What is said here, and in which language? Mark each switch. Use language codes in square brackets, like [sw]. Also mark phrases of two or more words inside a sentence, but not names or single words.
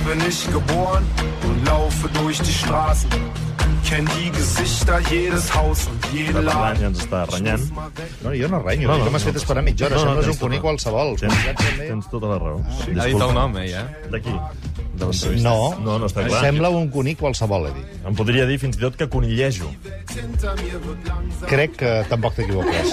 [de] frisch geboren und laufe durch die Straßen. Kenn die Gesichter, jedes Haus und jeden Laden. [ca] Ja ens està renyant. No, jo no renyo, no, m'has fet esperar mitja hora. Sembles un conill qualsevol. Tens tota la raó. Ha dit el nom, ja. D'aquí. No, està clar. Sembla un conill qualsevol, he dit. Em podria dir fins i tot que conillejo. Crec que tampoc t'equivoques.